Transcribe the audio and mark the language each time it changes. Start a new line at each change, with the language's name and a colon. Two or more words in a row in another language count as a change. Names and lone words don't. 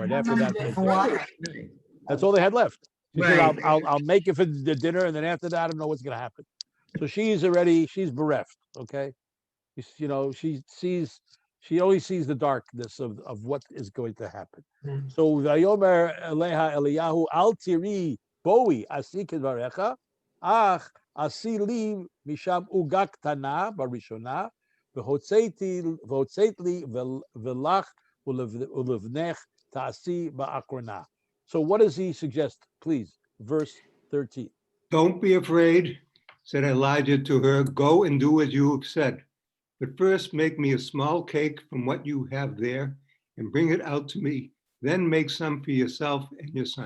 English: And after that, that's all they had left. She said, I'll make it for the dinner, and then after that, I don't know what's going to happen. So she's bereft, okay? She only sees the darkness of what is going to happen.
Hebrew: So ויאמר אליה אליהו אל תיראי באי עשי כדברך אך עשי לי משם עוגה קטנה בראשנה והוצאת לי ולך ולבנך תעשי באחרנה.
English: So what does he suggest? Please, verse 13. Don't be afraid, said Elijah to her. Go and do as you have said. But first make me a small cake from what you have there and bring it out to me. Then make some for yourself and your son.